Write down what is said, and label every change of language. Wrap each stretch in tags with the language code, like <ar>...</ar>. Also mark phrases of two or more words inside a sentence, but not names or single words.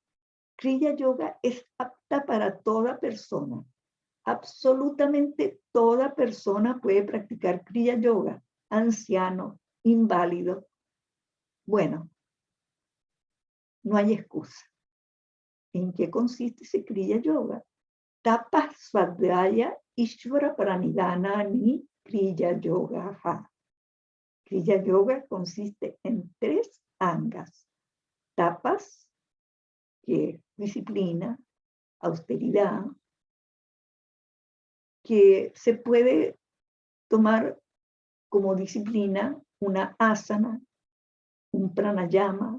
<es>Kriya Yoga es apta para toda persona. Absolutamente toda persona puede practicar Kriya Yoga, anciano, inválido. Bueno, no hay excusa. ¿En qué consiste ese Kriya Yoga?</es> <sa>Tapa Svadhyaya Ishvara Pranidhana ni Kriya Yoga.</sa> <es>Kriya Yoga consiste en 3 angas. Tapas, que es disciplina, austeridad, que se puede tomar como disciplina una asana, un pranayama.</es>